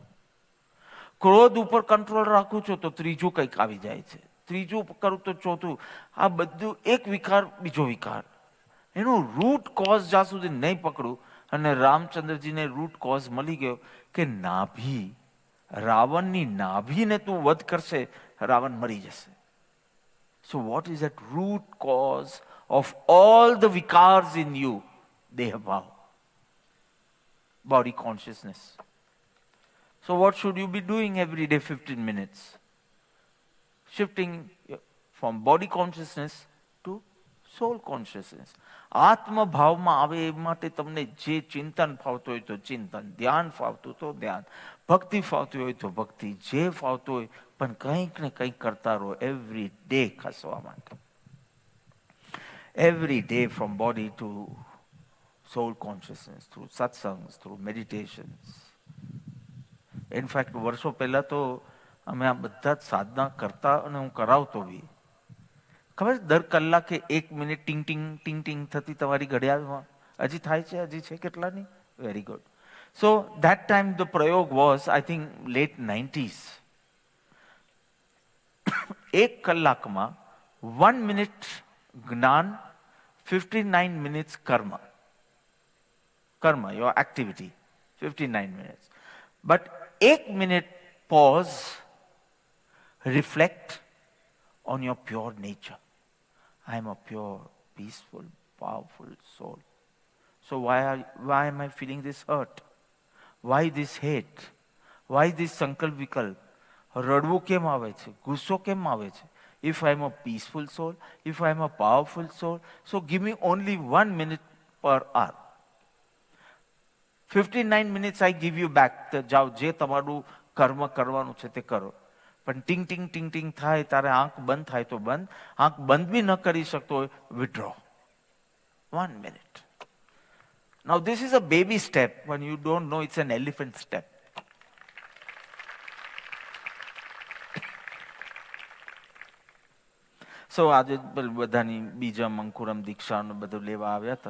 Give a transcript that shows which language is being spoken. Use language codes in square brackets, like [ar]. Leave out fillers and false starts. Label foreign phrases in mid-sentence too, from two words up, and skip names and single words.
[gu] ક્રોધ ઉપર કંટ્રોલ રાખું છું તો ત્રીજું કંઈક આવી જાય છે, ત્રીજું કરું તો ચોથું. આ બધું એક વિકાર બીજો વિકાર. એનું [en] root cause [gu] જ્યાં સુધી નહીં પકડું, અને રામચંદ્રજીને [en] root cause [gu] મળી ગયો કે નાભી, રાવણની નાભીને તું વધ કરશે, રાવણ મરી જશે. [en] So what is that root cause of all the vikars in you? [gu] દેહ ભાવ, [en] body consciousness. So what should you be doing every day? 15 minutes. Shifting from body consciousness to soul consciousness. [gu] આત્મ ભાવમાં આવે એ માટે તમને જે ચિંતન ફાવતું હોય તો ચિંતન, ધ્યાન ફાવતું તો ધ્યાન, ભક્તિ ફાવતી હોય તો ભક્તિ, જે ફાવતું હોય પણ કંઈક ને કંઈક કરતા રહો [en] every day [gu] ખસવા માટે. [en] Every day from body to soul consciousness, through satsangs, through meditations. In fact, [gu] વર્ષો પહેલા તો અમે આ બધા જ સાધના કરતા અને હું કરાવતો બી. ખબર દર કલાકે 1 મિનિટ ટિંગ ટિંગ થતી તમારી ઘડિયાળમાં? હજી થાય છે? હજી છે કેટલાની? [en] Very good. So that time the પ્રયોગ was, I think, late 90s. 1 કલાકમાં 1 minute જ્ઞાન, 59 minutes કર્મ, your activity, 59 minutes. But 1 minute pause, reflect on your pure nature. I am a pure, peaceful, powerful soul. So why am I feeling this hurt? Why this hate? Why this [gu] સંકલ્પ વિકલ્પ? રડવું કેમ આવે છે? ગુસ્સો કેમ આવે છે? [en] If I am a peaceful soul, if I am a powerful soul, so give me only 1 minute per hour. 59 minutes I give you back. [gu] જાઓ જે તમારું કર્મ કરવાનું છે તે કરો. પણ ટિંગ ટિંગ થાય, તારે આંખ બંધ થાય તો બંધ, આંખ બંધ બી ન કરી શકતો હોય, [en] withdraw. 1 minute. Now this is a baby step. When you don't know, it's an elephant step. [gu] So આજે બધાની બીજમ, અંકુરમ, દીક્ષાનું બધું લેવા આવ્યા હતા.